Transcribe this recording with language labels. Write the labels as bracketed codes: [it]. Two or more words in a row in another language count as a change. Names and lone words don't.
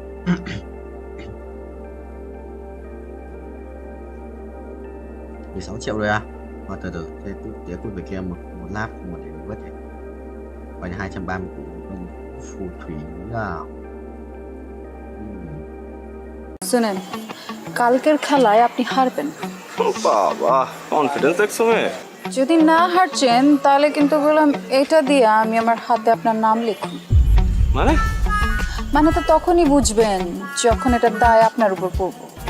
[vi] $16 triệu rồi à? Thôi từ từ, thế tiếp cút về kia một lap một để vớt này. Quay 230 củ phù thủy à. [bn] শুনেন কালকের খেলায় আপনি হারবেন। বাবা কনফিডেন্স দেখছো মেয়ে? যদি না হারছেন তাহলে কিন্তু বললাম এটা দিয়ে আমি আমার হাতে আপনার নাম লিখুন। মানে তো তখনই বুঝবেন যখন এটা দায় আপনার উপর পড়বো।